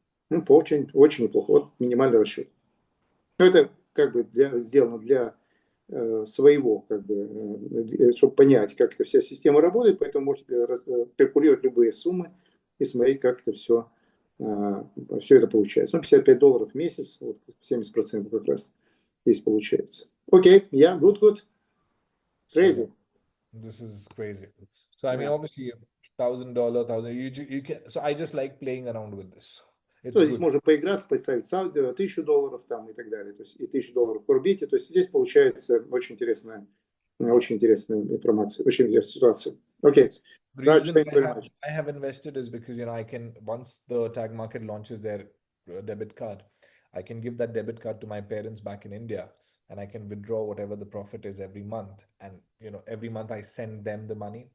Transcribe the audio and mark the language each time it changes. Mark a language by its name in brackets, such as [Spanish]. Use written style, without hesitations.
[Russian] Ну, очень, очень неплохо. Вот минимальный расчет. Но это как бы сделано для своего, как бы, чтобы понять, как эта вся система работает, поэтому можете калькулировать любые суммы и смотреть, как это все это получается. Ну, $55 в месяц, вот 70% как раз здесь получается. [English] Окей, yeah, good. Crazy. So, this is crazy. So I mean, obviously, $1,000, you can. So I just like playing around with this. [Russian] То есть здесь можно поиграться, поставить $1000 там и так далее. То есть и $1000 в CORBIT. То есть здесь получается очень интересная информация, очень интересная ситуация. Окей. [English] The reason I have invested is because, you know, I can, once the tag market launches their debit card, I can give that debit card to my parents back in India, and I can withdraw whatever the profit is every month. And, you know, every month I send them the money.